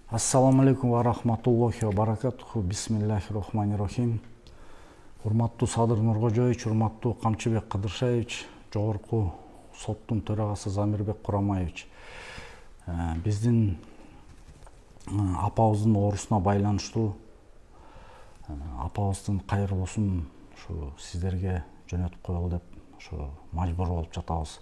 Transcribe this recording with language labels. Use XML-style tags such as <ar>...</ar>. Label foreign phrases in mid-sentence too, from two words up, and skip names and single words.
<ar>السلام عليكم ورحمة الله وبركاته. بسم الله الرحمن الرحيم.</ar> <ky>Урматтуу Садыр Нуркожоевич, урматтуу Камчыбек Кыдыршаевич, жогорку соттун төрагасы Замирбек Курамаевич. Биздин апабыздын оорусуна байланыштуу апабыздын кайрылуусун ушу сиздерге жөнөтүп коелу деп ушу мажбур болуп жатабыз.</ky>